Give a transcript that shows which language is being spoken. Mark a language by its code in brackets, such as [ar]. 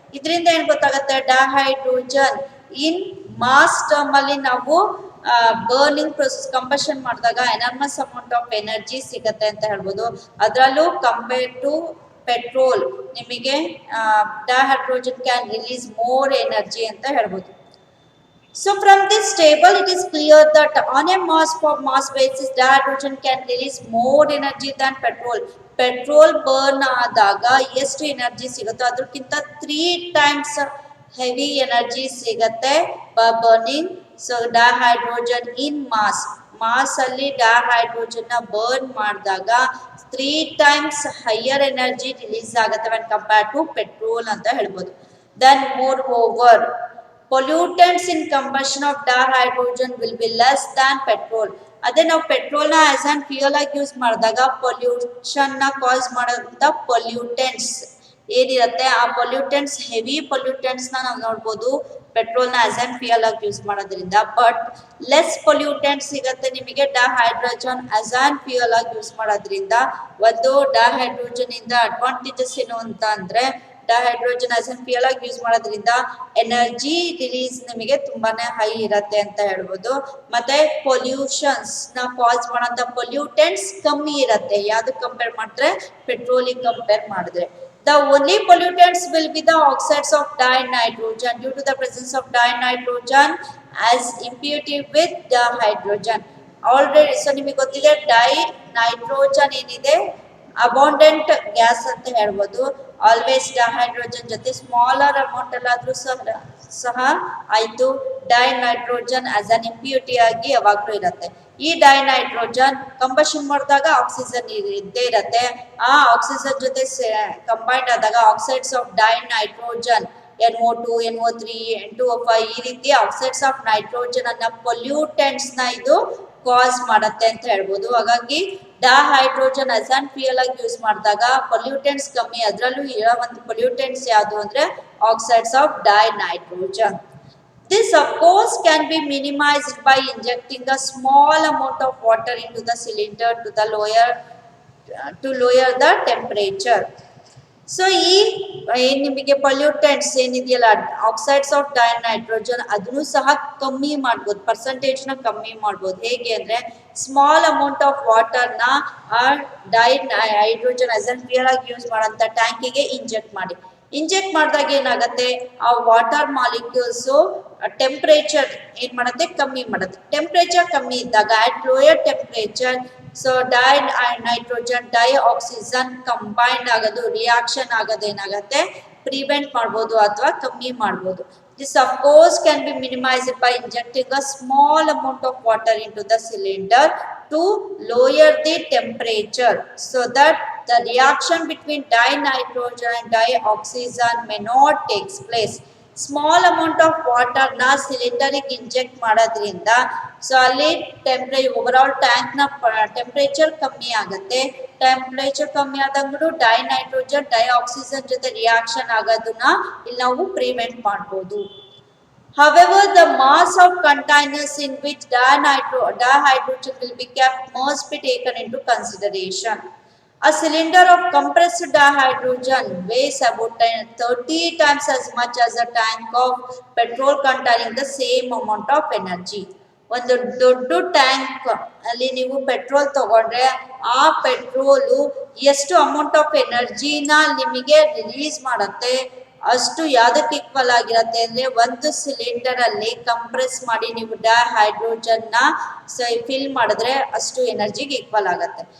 [kn] ಇದರಿಂದ ಏನ್ ಗೊತ್ತಾಗುತ್ತೆ, ಡಹೈಡ್ರೋಜನ್ ಇನ್ ಮಾಸ್ ಟರ್ಮ್ ಅಲ್ಲಿ ನಾವು ಬರ್ನಿಂಗ್ ಪ್ರೊಸೆಸ್ ಕಂಬಷನ್ ಮಾಡಿದಾಗ ಎನರ್ಮಸ್ ಅಮೌಂಟ್ ಆಫ್ ಎನರ್ಜಿ ಸಿಗತ್ತೆ ಅಂತ ಹೇಳ್ಬೋದು. ಅದರಲ್ಲೂ ಕಂಪೇರ್ ಟು ಪೆಟ್ರೋಲ್ ನಿಮಗೆ ಡಹೈಡ್ರೋಜನ್ ಕ್ಯಾನ್ ರಿಲೀಸ್ ಮೋರ್ ಎನರ್ಜಿ ಅಂತ ಹೇಳ್ಬೋದು. [en] So from this table it is clear that on a mass basis dihydrogen can release more energy than petrol. [kn] Petrol burn ಆದಾಗ ಎಷ್ಟು energy ಸಿಗುತ್ತೋ ಅದಕ್ಕಿಂತ [en] 3 times heavy energy [kn] ಸಿಗತ್ತೆ burning. So ಡಹೈಡ್ರೋಜನ್ ಇನ್ mass ಅಲ್ಲಿ ಡಹೈಡ್ರೋಜನ್ ನ burn ಮಾಡಿದಾಗ 3 times ಹೈಯರ್ ಎನರ್ಜಿ ರಿಲೀಸ್ ಆಗುತ್ತೆ [en] when compared to [kn] petrol ಅಂತ ಹೇಳ್ಬೋದು. [en] Then moreover pollutants in combustion of dihydrogen will be less than petrol. [kn] ಅದೇ ನಾವು ಪೆಟ್ರೋಲ್ ನ ಆಸ್ ಅನ್ ಫ್ಯೂಯಲ್ ಆಗಿ ಯೂಸ್ ಮಾಡಿದಾಗ ಪೊಲ್ಯೂಷನ್ ನ ಕಾಸ್ ಮಾಡೋಂಥ ಪೊಲ್ಯೂಟೆಂಟ್ಸ್ ಏನಿರುತ್ತೆ, ಆ ಪೊಲ್ಯೂಟೆಂಟ್ಸ್ ಹೆವಿ ಪೊಲ್ಯೂಟೆಂಟ್ಸ್ ನಾವು ನೋಡ್ಬೋದು ಪೆಟ್ರೋಲ್ ನ ಆಸ್ ಅನ್ ಫ್ಯೂಯಲ್ ಆಗಿ ಯೂಸ್ ಮಾಡೋದ್ರಿಂದ. ಬಟ್ ಲೆಸ್ ಪೊಲ್ಯೂಟೆಂಟ್ಸ್ ಸಿಗುತ್ತೆ ನಿಮಗೆ ಡಹೈಡ್ರೋಜನ್ ಆಸ್ ಅನ್ ಫ್ಯೂಯಲ್ ಆಗಿ ಯೂಸ್ ಮಾಡೋದ್ರಿಂದ. ಒಂದು ಡಹೈಡ್ರೋಜನ್ ಇಂದ ಅಡ್ವಾಂಟೇಜಸ್ ಏನು ಅಂತ ಅಂದ್ರೆ, ಡಹೈಡ್ರೋಜನ್ ಆಸ್ ಅನ್ ಫ್ಯೂಯಲ್ ಆಗಿ ಯೂಸ್ ಮಾಡೋದ್ರಿಂದ ಎನರ್ಜಿ ರಿಲೀಸ್ ನಿಮಗೆ ತುಂಬಾನೇ ಹೈ ಇರತ್ತೆ ಅಂತ ಹೇಳ್ಬೋದು. ಮತ್ತೆ ಪೊಲ್ಯೂಷನ್ಸ್ ನ ಕಾಸ್ ಮಾಡೋಂಥ ಪೊಲ್ಯೂಟೆಂಟ್ಸ್ ಕಮ್ಮಿ ಇರತ್ತೆ ಯಾವ್ದಕ್ಕೆ ಕಂಪೇರ್ ಮಾಡಿದ್ರೆ, ಪೆಟ್ರೋಲಿಗೆ ಕಂಪೇರ್ ಮಾಡಿದ್ರೆ. [en] The only pollutants will be the oxides of dinitrogen due to the presence of dinitrogen as impurity with the hydrogen. Already so [kn] ನಿಮಗೆ ಗೊತ್ತಿದೆ ಡೈನೈಟ್ರೋಜನ್ ಏನಿದೆ ಅಬೌಂಡೆಂಟ್ ಗ್ಯಾಸ್ ಅಂತ ಹೇಳ್ಬೋದು. ಆಲ್ವೇಸ್ ಡಹೈಡ್ರೋಜನ್ ಜೊತೆ ಸ್ಮಾಲರ್ ಅಮೌಂಟ್ ಅಲ್ಲಾದ್ರೂ ಸಹ ಆಯ್ತು ಡೈನೈಟ್ರೋಜನ್ ಆಸ್ ಅನ್ ಇಂಪ್ಯೂರಿಟಿ ಆಗಿ ಯಾವಾಗ್ಲೂ ಇರುತ್ತೆ. ಈ ಡೈನೈಟ್ರೋಜನ್ ಕಂಬಷನ್ ಮಾಡಿದಾಗ ಆಕ್ಸಿಜನ್ ಇದ್ದೇ ಇರತ್ತೆ. ಆ ಆಕ್ಸಿಜನ್ ಜೊತೆ ಕಂಬೈಂಡ್ ಆದಾಗ oxides of dinitrogen NO2, NO3, N2O5 ಈ ರೀತಿ ಆಕ್ಸೈಡ್ಸ್ ಆಫ್ ನೈಟ್ರೋಜನ್ ಅನ್ನ ಪೊಲ್ಯೂಟೆಂಟ್ಸ್ ನ ಇದು ಕಾಸ್ ಮಾಡುತ್ತೆ ಅಂತ ಹೇಳ್ಬೋದು. ಹಾಗಾಗಿ ಡಹೈಡ್ರೋಜನ್ ಆಸ್ ಅನ್ ಫ್ಯೂಯಲ್ ಆಗಿ ಯೂಸ್ ಮಾಡಿದಾಗ ಪೊಲ್ಯೂಟೆಂಟ್ಸ್ ಕಮ್ಮಿ. ಅದರಲ್ಲೂ ಇರೋ ಒಂದು ಪೊಲ್ಯೂಟೆಂಟ್ಸ್ ಯಾವುದು ಅಂದ್ರೆ oxides of dinitrogen. [en] This of course can be minimized by injecting a small amount of water into the cylinder to lower the temperature. [kn] So ಈ ನಿಮಗೆ ಪೊಲ್ಯೂಟೆಂಟ್ಸ್ ಏನಿದೆಯಲ್ಲ ಆಕ್ಸೈಡ್ಸ್ ಆಫ್ ಡೈನೈಟ್ರೋಜನ್ ಅದನ್ನು ಸಹ ಕಮ್ಮಿ ಮಾಡ್ಬೋದು, ಪರ್ಸೆಂಟೇಜ್ ನ ಕಮ್ಮಿ ಮಾಡ್ಬೋದು. ಹೇಗೆ ಅಂದ್ರೆ ಸ್ಮಾಲ್ ಅಮೌಂಟ್ ಆಫ್ ವಾಟರ್ ನ ಡೈಹೈಡ್ರೋಜನ್ ಆಸ್ ಅನ್ ಫ್ಯೂಯಲ್ ಆಗಿ ಯೂಸ್ ಮಾಡೋಂಥ ಟ್ಯಾಂಕಿಗೆ ಇಂಜೆಕ್ಟ್ ಮಾಡಿದಾಗ ಏನಾಗುತ್ತೆ, ಆ ವಾಟರ್ ಮಾಲಿಕ್ಯೂಲ್ಸ್ ಟೆಂಪರೇಚರ್ ಏನ್ ಮಾಡುತ್ತೆ, ಕಮ್ಮಿ ಮಾಡುತ್ತೆ. ಟೆಂಪರೇಚರ್ ಕಮ್ಮಿ ಇದ್ದಾಗ at lower temperature so nitrogen dioxygen combined ಆಗೋದು, ರಿಯಾಕ್ಷನ್ ಆಗೋದು ಏನಾಗುತ್ತೆ, ಪ್ರಿವೆಂಟ್ ಮಾಡ್ಬೋದು ಅಥವಾ ಕಮ್ಮಿ ಮಾಡ್ಬೋದು. [en] This of course can be minimized by injecting a small amount of water into the cylinder to lower the temperature so that the reaction between dinitrogen and dioxygen may not take place. [kn] Small amount of ವಾಟರ್ನ ಸಿಲಿಂಡರಿಗೆ inject ಮಾಡೋದ್ರಿಂದ so ಅಲ್ಲಿ over tank ನ temperature ಕಮ್ಮಿ ಆಗುತ್ತೆ. Temperature ಕಮ್ಮಿ ಆದಂಗೂ dinitrogen dioxygen ಜೊತೆ reaction ಆಗೋದನ್ನ ಇಲ್ಲಿ ನಾವು ಪ್ರಿವೆಂಟ್ ಮಾಡ್ಬೋದು. [en] However, the mass of containers in which dihydrogen will be kept must be taken into consideration. A cylinder of compressed dihydrogen weighs about 30 times as much as a tank of petrol containing the same amount of energy. [kn] ಒಂದು ದೊಡ್ಡ tank ಅಲ್ಲಿ ನೀವು petrol ತಗೊಂಡ್ರೆ ಆ petrol ಎಷ್ಟು amount of ಎನರ್ಜಿನ ನಿಮಗೆ release ಮಾಡುತ್ತೆ ಅಷ್ಟು ಯಾವ್ದಕ್ಕೆ ಈಕ್ವಲ್ ಆಗಿರತ್ತೆ ಅಂದ್ರೆ ಒಂದು ಸಿಲಿಂಡರ್ ಅಲ್ಲಿ ಕಂಪ್ರೆಸ್ ಮಾಡಿ ನೀವು ಡೈಹೈಡ್ರೋಜನ್ ನ ಫಿಲ್ ಮಾಡಿದ್ರೆ ಅಷ್ಟು ಎನರ್ಜಿಗೆ ಈಕ್ವಲ್ ಆಗತ್ತೆ.